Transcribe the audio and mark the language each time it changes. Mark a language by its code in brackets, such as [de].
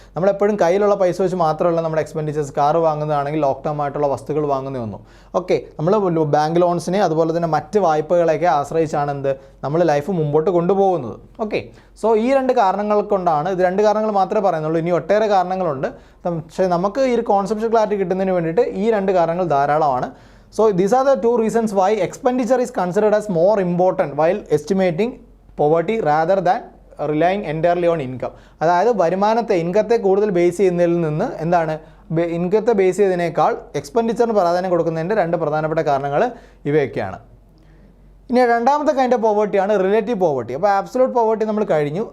[ml] നമ്മളെപ്പോഴും കയ്യിലുള്ള പൈസ വെച്ച് മാത്രമല്ല നമ്മുടെ എക്സ്പെൻഡിച്ചേഴ്സ്. കാറ് വാങ്ങുന്നതാണെങ്കിൽ ലോങ് ടേം ആയിട്ടുള്ള വസ്തുക്കൾ വാങ്ങുന്നതൊന്നും ഓക്കെ നമ്മൾ ബാങ്ക് ലോൺസിനെ അതുപോലെ തന്നെ മറ്റ് വായ്പകളെയൊക്കെ ആശ്രയിച്ചാണ് നമ്മൾ ലൈഫ് മുമ്പോട്ട് കൊണ്ടുപോകുന്നത്. ഓക്കെ, സോ ഈ രണ്ട് കാരണങ്ങൾ കൊണ്ടാണ്, ഇത് രണ്ട് കാരണങ്ങൾ മാത്രമേ പറയുന്നുള്ളൂ, ഇനി ഒട്ടേറെ കാരണങ്ങളുണ്ട്. പക്ഷേ നമുക്ക് ഈ ഒരു കോൺസെപ്റ്റ് ക്ലാരിറ്റി കിട്ടുന്നതിന് വേണ്ടിയിട്ട് ഈ രണ്ട് കാരണങ്ങൾ ധാരാളമാണ്. [en] So these are the two reasons why expenditure is considered as more important while estimating poverty rather than relying entirely on income. [ml] അതായത് ഇൻകത്തെ കൂടുതൽ ബേസ് ചെയ്യുന്നതിൽ നിന്ന് എന്താണ്, ഇൻകത്തെ ബേസ് ചെയ്തതിനേക്കാൾ എക്സ്പെൻഡിച്ചറിന് പ്രാധാന്യം കൊടുക്കുന്നതിൻ്റെ രണ്ട് പ്രധാനപ്പെട്ട കാരണങ്ങൾ ഇവയൊക്കെയാണ്. ഇനി രണ്ടാമത്തെ കൈൻഡ് ഓഫ് പോവേർട്ടിയാണ് റിലേറ്റീവ് പോവേർട്ടി. അപ്പോൾ ആബ്സലൂട്ട് പോവേർട്ടി നമ്മൾ കഴിഞ്ഞു.